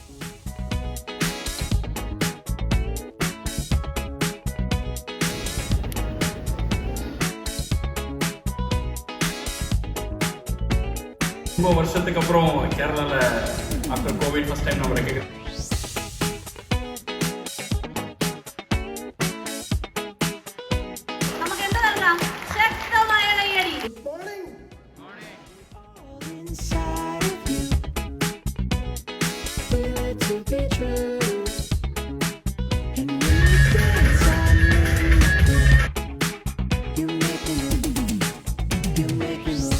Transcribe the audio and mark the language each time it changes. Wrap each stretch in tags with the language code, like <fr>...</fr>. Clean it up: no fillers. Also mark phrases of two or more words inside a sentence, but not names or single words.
<ta>ரொம்ப வருஷத்துக்கு அப்புறம் கேரளால</ta> <en>after Covid first time</en> <ta>நம்ம ரெக்கக்னைஸ்</ta> <ml>നമുക്ക് എന്ത് നൽകാം? ശക്തമായ കൈയടി.</ml> <en>inside of you. Feel it to be true. And when you dance, I'm in the groove. You make me move. You make me move.</en>